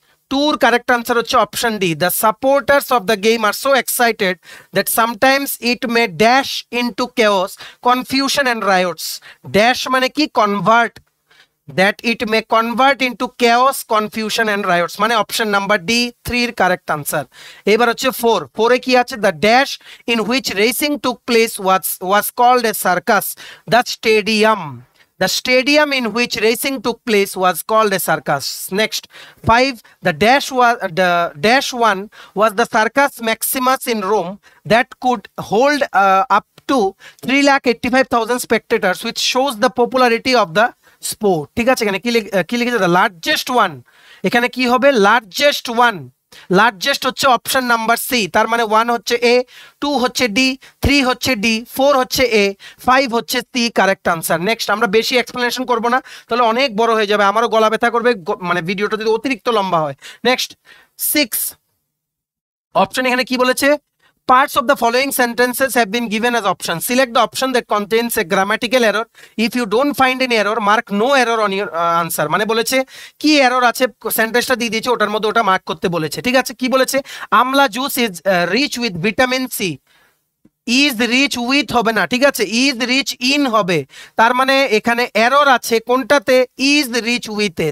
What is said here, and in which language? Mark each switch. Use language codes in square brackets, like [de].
[en] 2 correct answer হচ্ছে option D. The supporters of the game are so excited that sometimes it may dash into chaos, confusion and riots. [bn] Dash মানে কি? Convert. [en] that it may convert into chaos, confusion and riots, [bn] মানে option number D 3 এর correct answer. এবার হচ্ছে 4 এ কি আছে? [en] the dash in which racing took place was called a circus. The stadium in which racing took place was called a circus. Next, 5, the dash one was the Circus Maximus in Rome that could hold up to 3,85,000 spectators, which shows the popularity of the sport. [bn] ঠিক আছে, এখানে কি লিখেছে? [en] the largest one, [bn] এখানে কি হবে? [en] largest one [bn] largest হচ্ছে option number C, তার মানে 1 হচ্ছে এ, 2 হচ্ছে ডি, 3 হচ্ছে ডি, 4 হচ্ছে এ, 5 হচ্ছে সি কারেক্ট আনসার। নেক্সট আমরা বেশি এক্সপ্লেনেশন করব না, তাহলে অনেক বড় হয়ে যাবে, আমারও গলা ব্যথা করবে মানে ভিডিওটা যদি অতিরিক্ত লম্বা হয়। [en] next 6 option, [bn] এখানে কি বলেছে, [en] parts of the following sentences have been given as options. Select the option that contains a grammatical error. If you don't find any error, mark no error on your answer. [bn] মানে বলেছে কি error আছে, সেন্টেন্সটা দিয়ে দিয়েছে, ওটার মধ্যে ওটা মার্ক করতে বলেছে। ঠিক আছে, কি বলেছে, [en] Amla juice is rich with vitamin C. [bn] Is rich with হবে না, ঠিক আছে, ইজ রিচ ইন হবে, তার মানে এখানে এরর আছে কোনটাতে, ইজ রিচ উইথে।